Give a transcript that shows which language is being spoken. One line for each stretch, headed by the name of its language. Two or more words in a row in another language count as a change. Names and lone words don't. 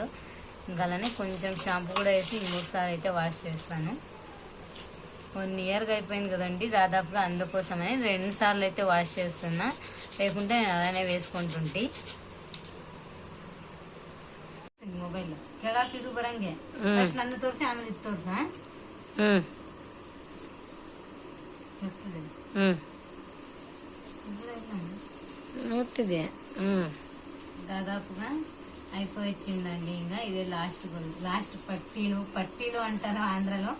Telugu: ఇంకా అలానే కొంచెం షాంపూ కూడా వేసి ఇంకొకసారి అయితే వాష్ చేస్తాను. 1 ఇయర్గా అయిపోయింది కదండి దాదాపుగా, అందుకోసమని 2 సార్లు అయితే వాష్ చేస్తున్నా, లేకుంటే నేను అలానే వేసుకుంటుంటే.
Kannada: మొబైల్ ಕೆಳಾಕಿದು ಬರಂಗೆ ಫಸ್ಟ್ ನನ್ನ ತೋರಿಸಿ ಆಮೇಲೆ ಇದು ತೋರಿಸ నూతిది
Telugu: దాదాపుగా అయిపోయిందండి. ఇంకా ఇదే లాస్ట్ పట్టీలు అంటారు ఆంధ్రలో.